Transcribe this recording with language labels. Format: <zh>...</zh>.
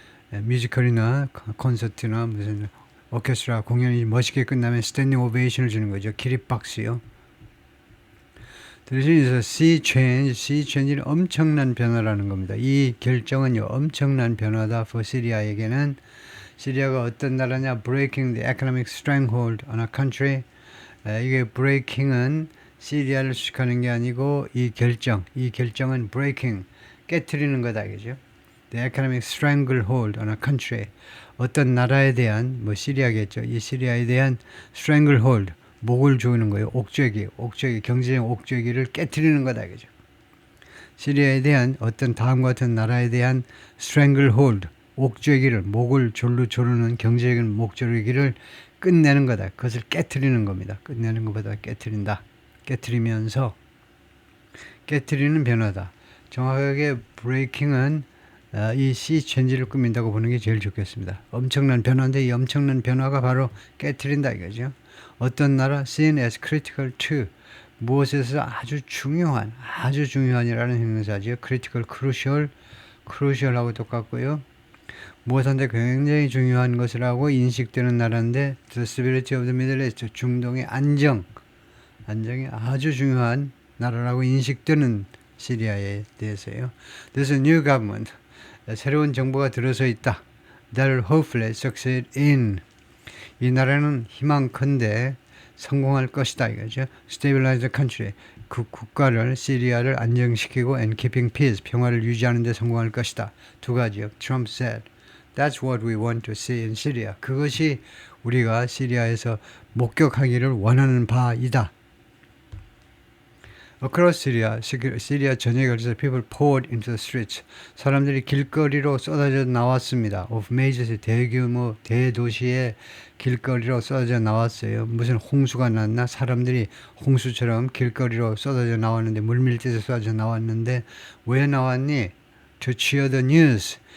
<ko>뮤지컬이나 콘서트나 무슨 오케스트라 공연이 멋있게 끝나면 standing ovation을 주는 거죠. 기립박수요. 대신에 sea change는 엄청난 변화라는 겁니다. 이 결정은요 엄청난 변화다. for 시리아에게는 시리아가 어떤 나라냐?</ko> <en>breaking the economic stranglehold on a country.</en> <ko>이게 breaking은 시리아를 수식하는 게 아니고 이 결정은 breaking 깨트리는 거다 이거죠.</ko> <en>The economic stranglehold on a country.</en> <ko>어떤 나라에 대한 시리아겠죠. 이 시리아에 대한 stranglehold 목을 조이는 거예요. 옥죄기, 경제적 옥죄기를 깨트리는 거다 이거죠. 시리아에 대한 어떤 다음과 같은 나라에 대한 stranglehold, 옥죄기를 목을 졸로 조르는 경제적인 목조르기를 끝내는 거다. 그것을 깨트리는 겁니다. 끝내는 것보다 깨트린다. 깨트리면서 깨트리는 변화다. 정확하게 breaking은 이 sea change를 꾸민다고 보는 게 제일 좋겠습니다. 엄청난 변화인데 이 엄청난 변화가 바로 깨트린다 이거죠. 어떤 나라</ko> <en>seen as critical to</en> <ko>무엇에서 아주 중요한이라는 형용사죠. critical, crucial하고 똑같고요. 무엇한테 굉장히 중요한 것이라고 인식되는 나라인데</ko> <en>the stability of the Middle East,</en> <ko>중동의 안정이 아주 중요한 나라라고 인식되는 시리아에 대해서요.</ko> <en>There's a new government.</en> <ko>새로운 정부가 들어서 있다.</ko> <en>That will hopefully succeed in.</en> <ko>이 나라는 희망컨대 성공할 것이다 이거죠.</ko> <en>Stabilize the country.</en> <ko>그 국가를 시리아를 안정시키고</ko> <en>and keeping peace.</en> <ko>평화를 유지하는 데 성공할 것이다. 두 가지요.</ko> <en>Trump said. That's what we want to see in Syria.</en> <ko>그것이 우리가 시리아에서 목격하기를 원하는 바이다.</ko> <en>Across Syria,</en> <ko>시리아 전역에 걸쳐서</ko> <en>people poured into the streets.</en> <ko>사람들이 길거리로 쏟아져 나왔습니다. Of major 대규모 대도시의 길거리로 쏟아져 나왔어요. 무슨 홍수가 났나? 사람들이 홍수처럼 길거리로 쏟아져 나왔는데 물밀듯이 쏟아져 나왔는데 왜 나왔니?</ko> <en>To cheer the news.</en>